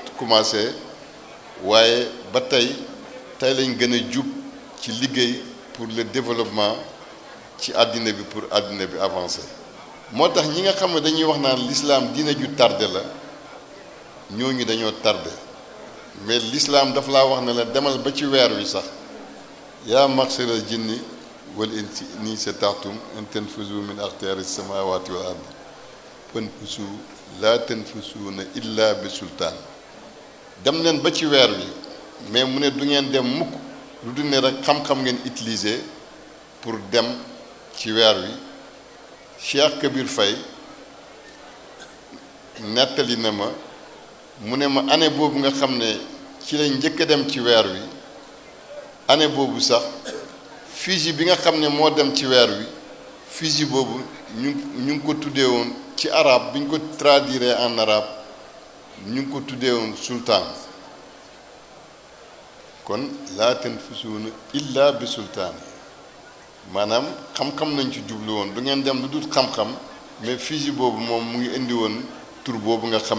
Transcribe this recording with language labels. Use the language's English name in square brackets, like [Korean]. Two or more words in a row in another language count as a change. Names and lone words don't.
[Wolof] commencé waaye ba tey lañ gën a jub ci liggéey [French] pour le développement [Wolof] ci àddina bi pour àddina bi avancer moo tax ñi nga xam ne dañuy wax naan l'islam diine ju tardé la ñooñu dañoo tardé [French] mais l'islam [Wolof] daf laa wax ne la demal ba ci weer wi sax yaa [Arabic] معشر الجن والإنس إن استطعتم أن تنفذوا من أقطار السماوات والأرض فانفذوا لا تنفذون إلا بسلطان [Wolof] dem leen ba ci weer wi mais mu ne du ngeen dem mukk lu dul ne rek xam-xam ngeen utiliser pour dem ci weer wi Cheikh Kabir Faye nettali na ma mu ne ma année boobu nga xam ne ci lañ njëkk a dem ci weer wi année boobu sax fusil bi nga xam ne moo dem ci weer wi fusil boobu ñu ngi ko tuddee woon ci arabe bi ñu ko [French] traduire en arabe [Wolof] ñu ngi ko tuddee woon sultaan kon [Arabic] لا تنفذون إلا بسلطان [Wolof] maanaam xam-xam nañ ci jublu woon du ngeen dem lu dul xam-xam mais fusil boobu moom mu ngi indi woon tur boobu nga xam